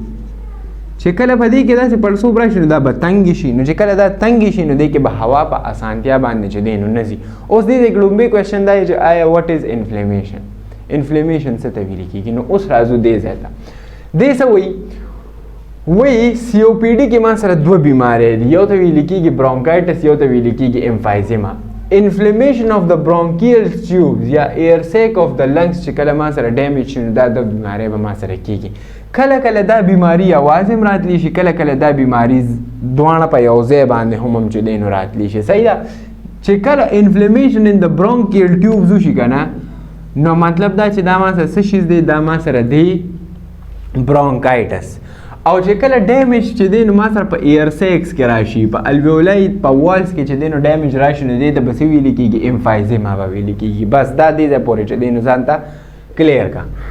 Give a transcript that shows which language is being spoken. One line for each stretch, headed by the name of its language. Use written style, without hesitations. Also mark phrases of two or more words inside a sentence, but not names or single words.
Pashto: چې کله په دې کې داسې پړسوب راشي نو دا به تنګ شي نو چې کله دا تنګ شي نو دې کې به هوا په اسانتیا باندې چې دی نو نه ځي اوس دې کې لومبی کوېشن دا چې آیا
English: what is inflammation inflammation
Pashto: څه ته ویل کېږي نو اوس راځو دې ځای ته دې څه وایي وایي سی او پی ډي کې ما سره دوه بیماری دي یو ته ویل کېږي برونکایټس یو ته ویل کېږي امفایزیما
English: inflammation of the bronchial tubes
Pashto: یا
English: air sac of the lungs
Pashto: چې کله ما سره ډیمیج شي نو دا د بیماری به ما سره کېږي کله کله دا بیماری یوازې هم راتلی شي کله کله دا بیماری دواړه په یو ځای باندې هم چې دی نو راتلی شي صحیح ده چې کله
English: inflammation in the bronchial tubes
Pashto: وشي که نه نو مطلب دا چې دا ما سره څه شیز دی دا ما سره دی برونکایټس او چې کله ډیمیج چې دی نو ما سره په
English: air sacs
Pashto: کې راشي په الویولای په والز کې چې دی نو ډیمیج راشي نو دی ته به څه ویلې کېږي امفایزیما به ویلې کېږي بس دا دې ځای پورې چې دی نو ځان ته کلیر کا